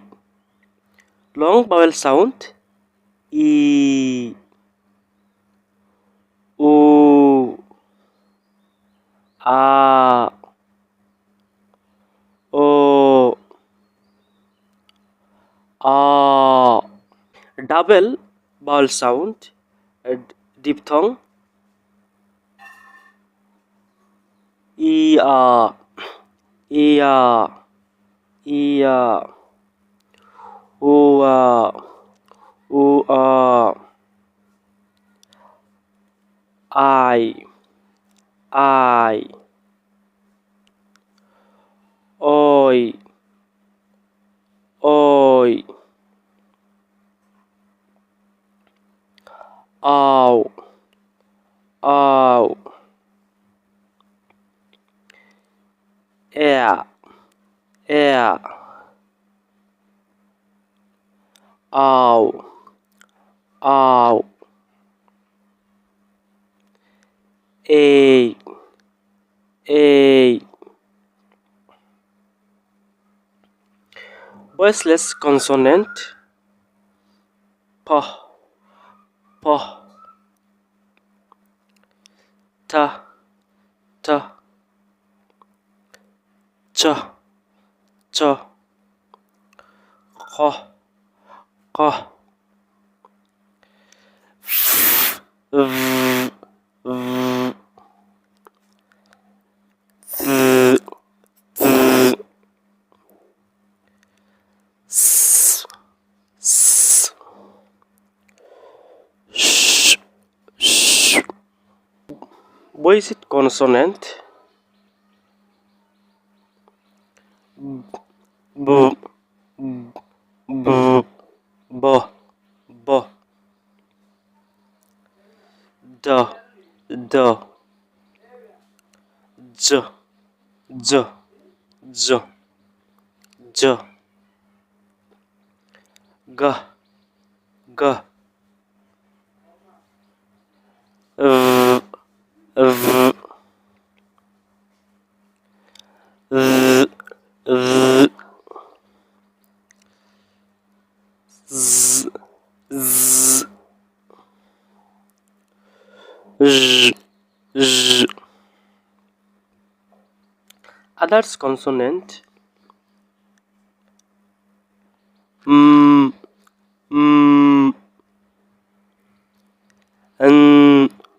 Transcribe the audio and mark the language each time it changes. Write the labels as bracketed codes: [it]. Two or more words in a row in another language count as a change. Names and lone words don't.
[en] Long vowel sound. E, O, A, O, A. Double vowel sound. Diphthong. E, A, E, A, E, A, O, A, O, A. I, oi, oi, ow, ow, air, air, ow, ow, a, a. Voiceless consonant. P, p, t, t, ch, ch, kh, kh, v, v, th, th, s, s, sh, sh. Voiced consonant. B, b, b, b, d, d, j, j, j, j, g, g, v, v, v, v, z, z, j, j. Others consonant. M, m, n,